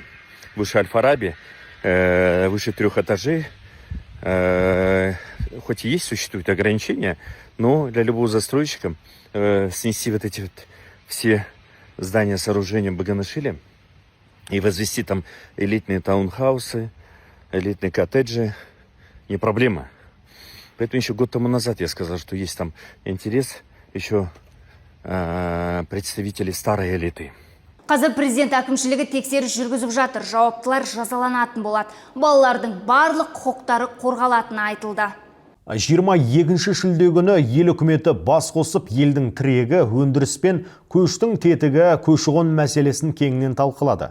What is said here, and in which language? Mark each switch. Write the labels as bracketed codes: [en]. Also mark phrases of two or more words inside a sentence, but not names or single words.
[ru] Выше Аль-Фараби, выше 3 этажей, хоть и есть, существуют ограничения, но для любого застройщика снести вот эти вот все здания, сооружения Баганашиля и возвести там элитные таунхаусы, элитные коттеджи не проблема. Поэтому еще год тому назад я сказал, что есть там интерес еще представителей старой элиты. [kk] Қазір президент әкімшілігі тексеріс жүргізіп жатыр, жауаптылар жазаланатын болады. Балалардың барлық құқықтары қорғалатыны айтылды. 22 шілде күні ел үкіметі бас қосып, елдің тірегі, өндіріс пен көштің тетігі, көші-қон мәселесін кеңінен талқылады.